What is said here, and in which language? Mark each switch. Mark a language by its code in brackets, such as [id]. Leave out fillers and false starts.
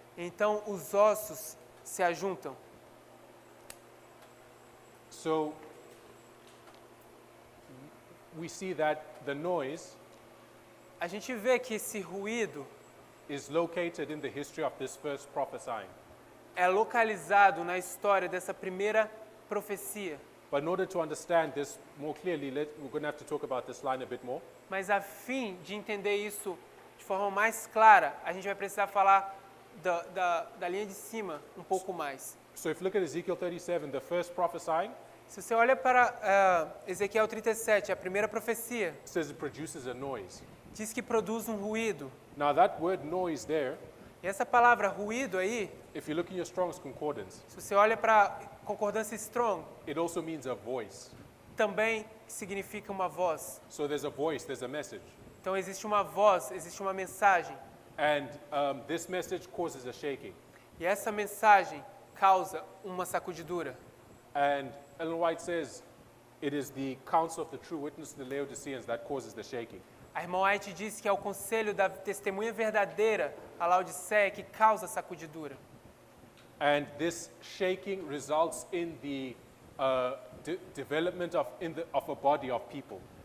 [pt] Então os ossos se ajuntam. [en] So we see that the noise [pt] A gente vê que esse ruído [en] is located in the history of this first prophesying. [pt] é localizado na história dessa primeira profecia. [en] But in order to understand this more clearly, we're going to have to talk about this line a bit more. [pt] Mas a fim de entender isso de forma mais clara, a gente vai precisar falar da linha de cima um pouco mais. [en] So if you look at Ezekiel 37, the first prophesying, [pt] Se você olha para Ezequiel 37, a primeira profecia, [en] it says it produces a noise. [pt] diz que produz um ruído. [en] Now that word noise there, [pt] E essa palavra ruído aí, [en] if you look in your Strong's Concordance, [pt] se você olha para concordância Strong, [en] it also means a voice. [pt] também significa uma voz. [en] So there's a voice, there's a message. [pt] Então existe uma voz, existe uma mensagem. [en] And this message causes a shaking. [pt] E essa mensagem causa uma sacudidura. [en] And Ellen White says it is the counsel of the true witness to the Laodiceans that causes the shaking. [pt] A irmã White diz que é o conselho da testemunha verdadeira a Laodiceia que causa a sacudidura. [en] And this shaking results in the development of a body of people.